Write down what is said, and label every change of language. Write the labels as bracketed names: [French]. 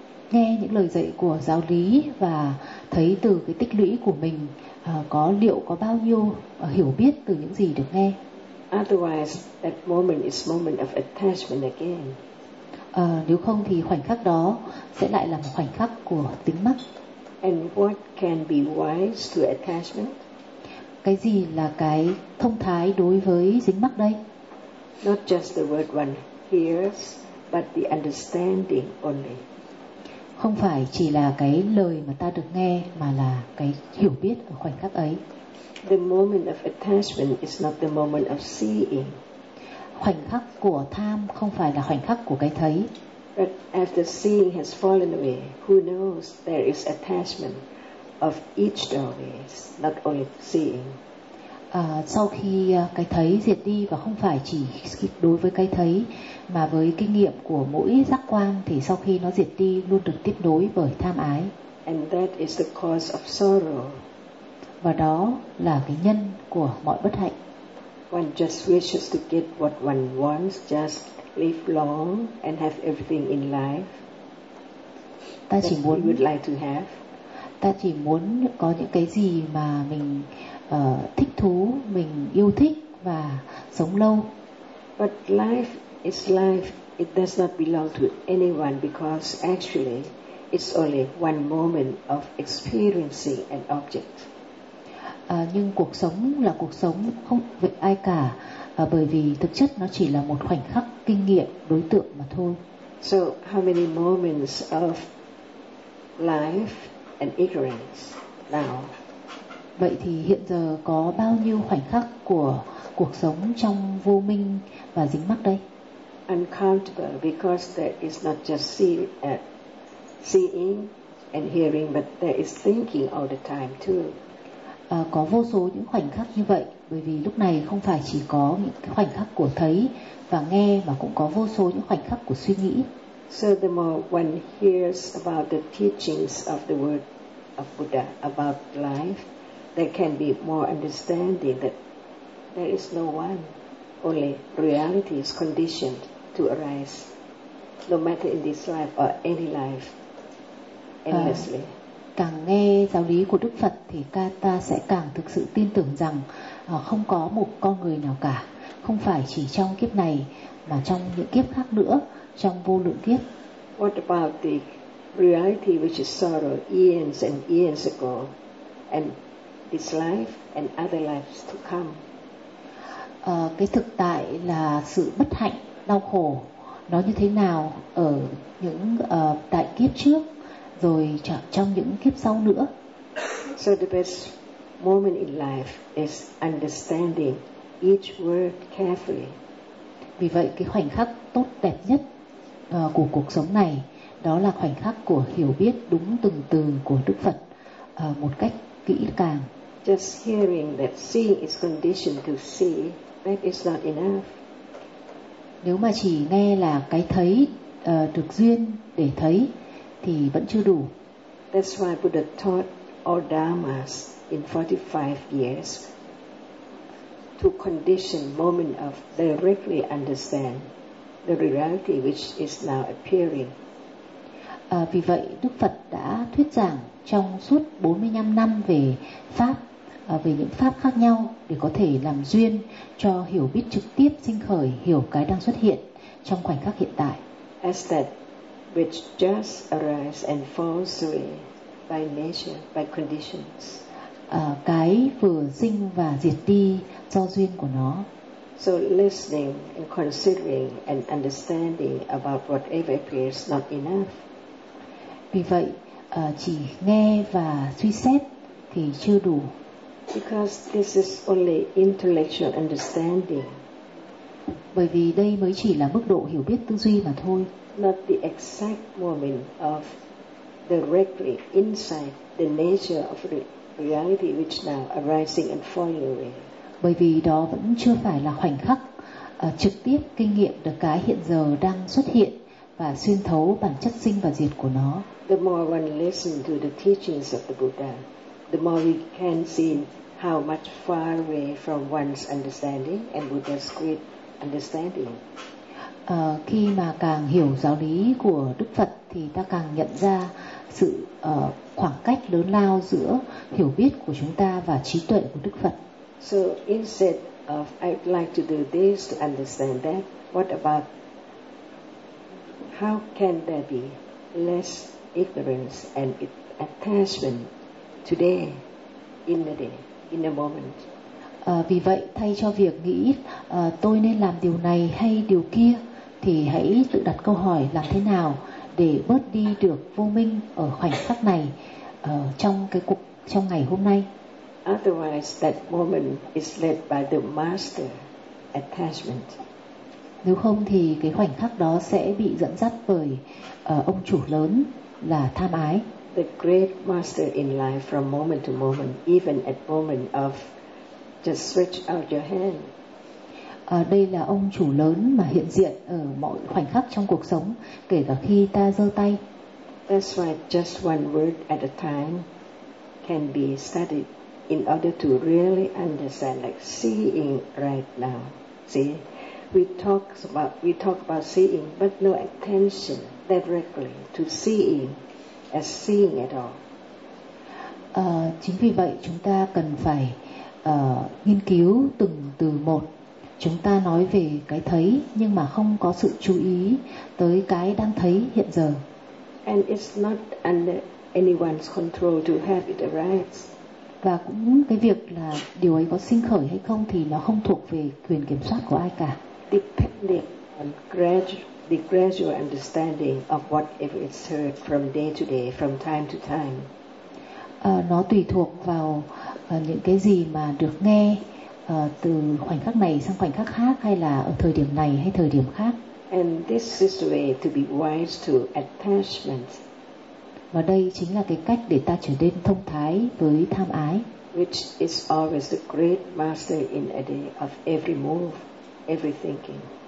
[Vietnamese] Nghe những lời dạy của giáo lý và thấy từ cái tích lũy của mình có liệu có bao nhiêu hiểu biết từ những gì được nghe. [English] Otherwise, that moment is moment of attachment again. [Vietnamese] Nếu không thì khoảnh khắc đó sẽ lại là một khoảnh khắc của dính mắc. [English] And what can be wise to attachment? [Vietnamese] Cái gì là cái thông thái đối với dính mắc đây? [English] Not just the word one hears, but the understanding only. [Vietnamese] Không phải chỉ là cái lời mà ta được nghe mà là cái hiểu biết ở khoảnh khắc ấy. [English] The moment of attachment is not the moment of seeing. [Vietnamese] Khoảnh khắc của tham không phải là khoảnh khắc của cái thấy. [English] But after seeing has fallen away, who knows there is attachment of each doorways, not only seeing. [Vietnamese] Sau khi cái thấy diệt đi và không phải chỉ đối với cái thấy mà với kinh nghiệm của mỗi giác quan thì sau khi nó diệt đi luôn được tiếp nối bởi tham ái. [English] And that is the cause of sorrow. [Vietnamese] Và đó là cái nhân của mọi bất hạnh. [English] One just wishes to get what one wants, just live long and have everything in life. [Vietnamese] Ta chỉ muốn, [English] we would like to have. [Vietnamese] Ta chỉ muốn có những cái gì mà mình thích thú, mình yêu thích và sống lâu. [English] But life is life. It does not belong to anyone because actually it's only one moment of experiencing an object. [Vietnamese] Nhưng cuộc sống là cuộc sống không với ai cả bởi vì thực chất nó chỉ là một khoảnh khắc kinh nghiệm đối tượng mà thôi. [English] So how many moments of life and ignorance now? [Vietnamese] Vậy thì hiện giờ có bao nhiêu khoảnh khắc của cuộc sống trong vô minh và dính mắc đây? [English] Uncountable, because there is not just seeing and hearing, but there is thinking all the time too. [Vietnamese] Có vô số những khoảnh khắc như vậy, bởi vì lúc này không phải chỉ có những cái khoảnh khắc của thấy và nghe, mà cũng có vô số những khoảnh khắc của suy nghĩ. [English] So the more one hears about the teachings of the word of Buddha about life, there can be more understanding that there is no one, only reality is conditioned to arise, no matter in this life or any life, endlessly. [Vietnamese] Càng nghe giáo lý của Đức Phật thì ta sẽ càng thực sự tin tưởng rằng không có một con người nào cả, không phải chỉ trong kiếp này mà trong những kiếp khác nữa, trong vô lượng kiếp. [English] What about the reality which is sorrow eons and eons ago, and this life and other lives to come? [Vietnamese] Cái thực tại là sự bất hạnh, đau khổ, nó như thế nào ở những tại kiếp trước, rồi trong những kiếp sau nữa. [English] So the best moment in life is understanding each word carefully. [Vietnamese] Vì vậy cái khoảnh khắc tốt đẹp nhất của cuộc sống này đó là khoảnh khắc của hiểu biết đúng từng từ của Đức Phật một cách kỹ càng. [English] Just hearing that seeing is conditioned to see, that is not enough. [Vietnamese] Nếu mà chỉ nghe là cái thấy được duyên để thấy thì vẫn chưa đủ. [English] That's why Buddha taught all dharmas in 45 years to condition moment of directly understand the reality which is now appearing. [Vietnamese] Vì vậy Đức Phật đã thuyết giảng trong suốt 45 năm về pháp, về những pháp khác nhau để có thể làm duyên cho hiểu biết trực tiếp sinh khởi, hiểu cái đang xuất hiện trong khoảnh khắc hiện tại. [English] As that which just arises and falls away by nature, by conditions. [Vietnamese] Cái vừa sinh và diệt đi do duyên của nó. [English] So listening and considering and understanding about whatever appears not enough. [Vietnamese] Vì vậy, chỉ nghe và suy xét thì chưa đủ. [English] Because this is only intellectual understanding. [Vietnamese] Bởi vì đây mới chỉ là mức độ hiểu biết tư duy mà thôi. [English] Not the exact moment of directly insight the nature of reality which now arising and falling away. [Vietnamese] Bởi vì đó vẫn chưa phải là khoảnh khắc trực tiếp kinh nghiệm được cái hiện giờ đang xuất hiện và xuyên thấu bản chất sinh và diệt của nó. [English] The more one listens to the teachings of the Buddha, the more we can see how much far away from one's understanding and Buddha's great understanding. [Vietnamese] Khi mà càng hiểu giáo lý của Đức Phật thì ta càng nhận ra sự khoảng cách lớn lao giữa hiểu biết của chúng ta và trí tuệ của Đức Phật. [English] So instead of I'd like to do this to understand that, what about how can there be less ignorance and attachment today in the day, in the moment? [Vietnamese] Vì vậy thay cho việc nghĩ tôi nên làm điều này hay điều kia, thì hãy tự đặt câu hỏi làm thế nào để bớt đi được vô minh ở khoảnh khắc này trong ngày hôm nay. [English] Otherwise that moment is led by the master attachment. [Vietnamese] Nếu không thì cái khoảnh khắc đó sẽ bị dẫn dắt bởi ông chủ lớn là tham ái. [English] The great master in life from moment to moment, even at moment of just stretch out your hand. [Vietnamese] Đây là ông chủ lớn mà hiện diện ở mọi khoảnh khắc trong cuộc sống, kể cả khi ta giơ tay. [English] That's why just one word at a time can be studied in order to really understand, like seeing right now. See, we talk about seeing, but no attention directly to seeing as seeing at all. [Vietnamese] Chính vì vậy chúng ta cần phải nghiên cứu từng từ một. Chúng ta nói về cái thấy nhưng mà không có sự chú ý tới cái đang thấy hiện giờ. [English] And it's not under anyone's control to have it arise. [Vietnamese] Và cũng cái việc là điều ấy có sinh khởi hay không thì nó không thuộc về quyền kiểm soát của ai cả. [English] Depending on the gradual understanding of whatever is heard from day to day, from time to time. [Vietnamese] nó tùy thuộc vào những cái gì mà được nghe từ khoảnh khắc này sang khoảnh khắc khác, hay là ở thời điểm này hay thời điểm khác. [English] And this is the way to be wise to attachment. [Vietnamese] Và đây chính là cái cách để ta trở nên thông thái với tham ái. [English] Which is always the great master in a day of every move, every thinking.